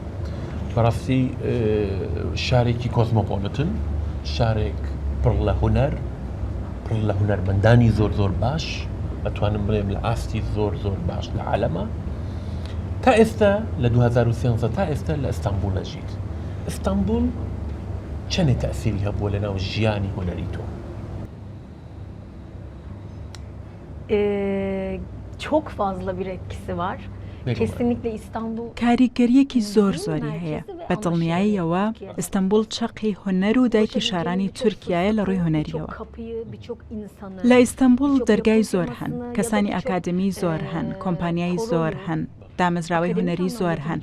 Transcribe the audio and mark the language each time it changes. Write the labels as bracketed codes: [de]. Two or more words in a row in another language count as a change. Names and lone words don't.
[ckb] بەڕاستی شارێکی کۆزمۆپۆلیتن، شارێک پڕ لە هونەر، پڕ لە هونەرمەندانی زۆر زۆر باش، ئەتوانم بڵێم لە ئاستی زۆر زۆر باش لە عالەمە. تا ئێستا لە 2013 تا ئێستا لە ئەستانبول نەژیت. ئەستانبول چەندێ تەئسیری هەبووە لەناو ژیانی هونەری تۆ؟ [tr] Çok fazla bir etkisi var. Kesinlikle İstanbul [ckb] کاریگەریەکی زۆر زۆری هەیە. بە دڵنیاییەوە ئەستانبول چەقی هونەر و دایکی شارانی تورکیایە لە ڕووی هونەریەوە. لە ئیستانبول دەرگای زۆر هەن، کەسانی ئاکادمی زۆر هەن، کۆمپانیای زۆر هەن، دامەزراوەی هونەری زۆر هەن.